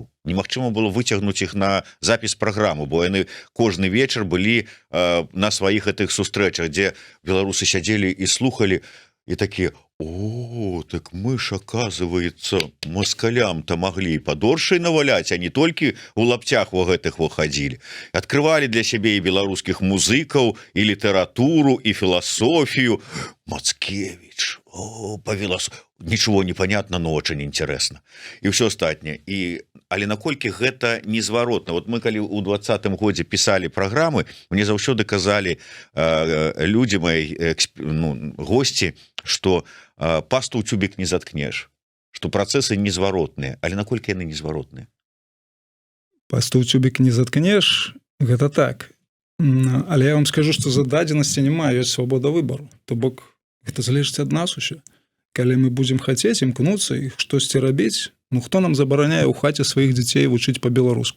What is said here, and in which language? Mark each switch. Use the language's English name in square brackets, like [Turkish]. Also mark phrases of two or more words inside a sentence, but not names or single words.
[Belarusian] Немагчыма было выцягнуць іх на запіс праграмы, бо яны кожны вечар былі на сваіх гэтых сустрэчах, дзе беларусы сядзелі і слухали, і такія: о, так мы ж, [Russian] оказывается, москалям-то [Belarusian] маглі падоршай наваляць, а не толькі у лапцях во гэтых выходзілі. Открывалі для сябе і беларускіх музыкаў, і літаратуру, і філасофію. Мацкевич, [Russian] ничего не понятно, но очень интересно. И все остальное. [Belarusian] Але наколькі гэта незваротна. Вот мы калі ў 20-м годзе писали праграмы, мне заўсёды казалі людзі мои, гости, что пасту ў тюбік не заткнеш, что працэсы незваротныя. Але наколькі яны незваротныя? Пасту ў тюбік не заткнеш, гэта так. Але я вам скажу, што зададзенасці няма, ёсць свабода выбару. То бок гэта залежыць ад нас усё. Калі мы будзем хацець імкнуцца і штосьці рабіць, хто нам забараняе ў хаце сваіх дзяцей вучыць па-беларуску?